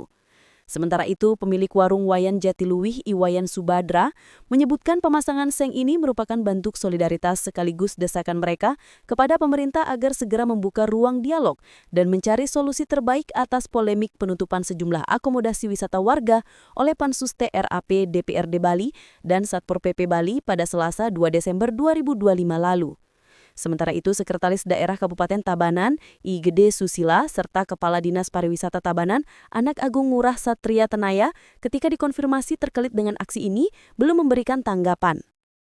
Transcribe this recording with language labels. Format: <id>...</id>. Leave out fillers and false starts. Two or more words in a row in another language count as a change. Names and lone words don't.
<id>Sementara itu, pemilik warung Wayan Jatiluwih, Iwayan Subadra, menyebutkan pemasangan seng ini merupakan bentuk solidaritas sekaligus desakan mereka kepada pemerintah agar segera membuka ruang dialog dan mencari solusi terbaik atas polemik penutupan sejumlah akomodasi wisata warga oleh Pansus TRAP DPRD Bali dan Satpol PP Bali pada Selasa 2 Desember 2025 lalu. Sementara itu, Sekretaris Daerah Kabupaten Tabanan, I Gede Susila, serta Kepala Dinas Pariwisata Tabanan, Anak Agung Ngurah Satria Tenaya, ketika dikonfirmasi terkait dengan aksi ini, belum memberikan tanggapan.</id>